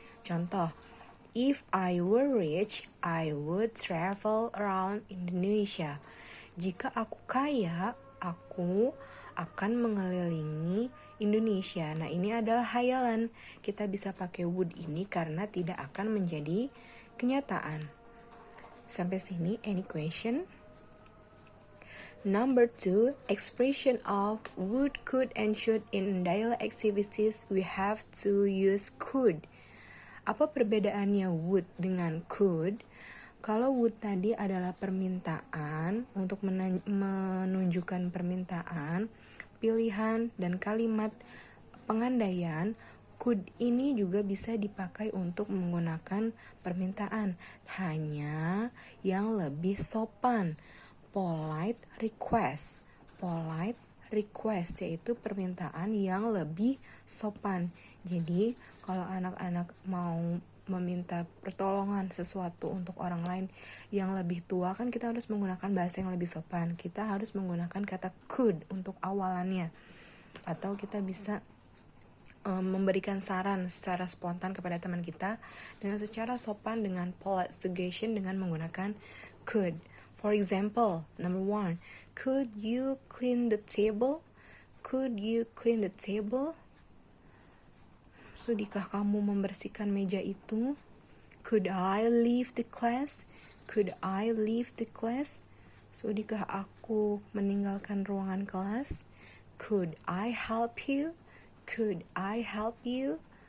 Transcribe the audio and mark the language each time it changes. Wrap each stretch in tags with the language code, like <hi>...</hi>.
<en>Contoh, if I were rich, I would travel around Indonesia.</en> <id>Jika aku kaya, aku akan mengelilingi Indonesia. Nah, ini adalah hayalan. Kita bisa pakai would ini karena tidak akan menjadi kenyataan. Sampai sini,</id> <en>any question? Number 2, expression of would, could, and should in daily activities, we have to use could.</en> <id>Apa perbedaannya would dengan could? Kalau would tadi adalah permintaan untuk menunjukkan permintaan, pilihan, dan kalimat pengandaian, could ini juga bisa dipakai untuk menggunakan permintaan, hanya yang lebih sopan.</id> <en>Polite request.</en> <id>Polite request yaitu permintaan yang lebih sopan. Jadi, kalau anak-anak mau meminta pertolongan sesuatu untuk orang lain yang lebih tua, kan kita harus menggunakan bahasa yang lebih sopan. Kita harus menggunakan kata could untuk awalannya. Atau kita bisa memberikan saran secara spontan kepada teman kita dengan secara sopan dengan polite suggestion dengan menggunakan could.</id> <en>For example, number 1, could you clean the table? Could you clean the table?</en> <id>Sudikah kamu membersihkan meja itu?</id> <en>Could I leave the class? Could I leave the class?</en> <id>Sudikah aku meninggalkan ruangan kelas?</id> <en>Could I help you? Could I help you?</en>